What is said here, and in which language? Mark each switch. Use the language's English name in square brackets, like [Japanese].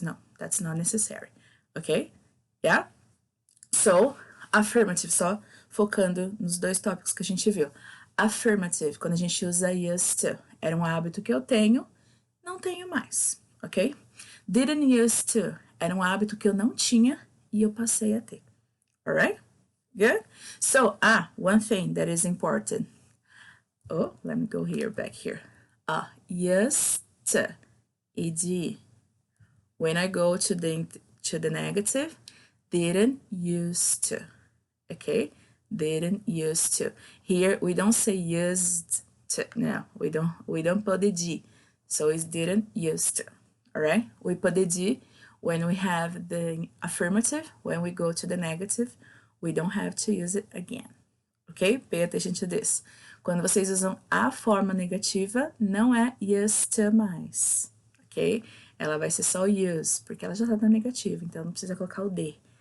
[Portuguese] Não, [English] that's not necessary, [Portuguese] ok? Yeah? So, affirmative, só focando nos dois tópicos que a gente viu. Affirmative, quando a gente usa used to, era um hábito que eu tenho, não tenho mais, ok? Didn't used to, era um hábito que eu não tinha e eu passei a ter. [English] Alright? Good? So, one thing that is important. Oh, let me go here, back here. Used to, ed. When I go to the negative, didn't used to, okay? Didn't used to. Here we don't say used to. No, we don't put the d. So it's didn't used to. All right? We put the d when we have the affirmative. When we go to the negative, we don't have to use it again. Ok? Pay attention to this. [Portuguese] Quando vocês usam a forma negativa, não é used to mais. Ok? Ela vai ser só use, porque ela já tá na negativa, então não precisa colocar o D.